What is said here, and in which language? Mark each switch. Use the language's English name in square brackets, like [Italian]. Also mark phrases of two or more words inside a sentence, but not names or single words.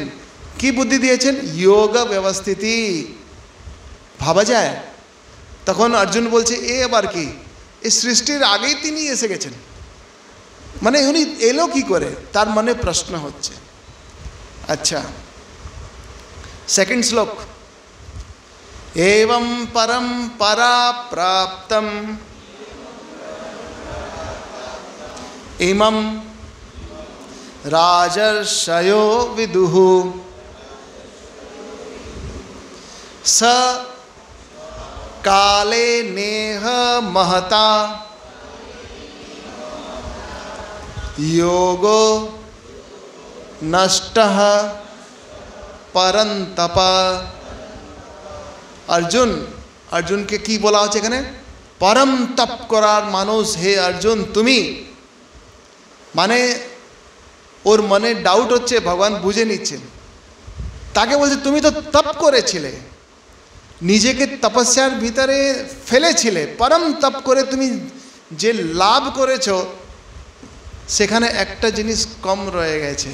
[Bangla] কি বুদ্ধি দিয়েছেন? যোগ ব্যবস্থিতি। ভাবা যায়? তখন অর্জুন বলছে এ আবার কি? এই সৃষ্টির আগেই তিনি এসে গেছেন, মানে উনি এলো কি করে? তার মনে প্রশ্ন হচ্ছে। আচ্ছা, সেকেন্ড শ্লোক। [Sanskrit] एवं परंपरा प्राप्तम इमं राजर्षयो विदुः स काले नेह महता योगो नष्टः परंतप। [Bangla] अर्जुनকে কি বলা হচ্ছে এখানে? পরম তপ করার মানুষ হে অর্জুন তুমি। মানে ওর মনে ডাউট হচ্ছে, ভগবান বুঝে নিচ্ছেন। তাকে বলছে তুমি তো তপ করেছিলে, নিজেকে তপস্যার ভিতরে ফেলেছিলে, পরম তপ করে তুমি যে লাভ করেছো সেখানে একটা জিনিস কম রয়ে গেছে।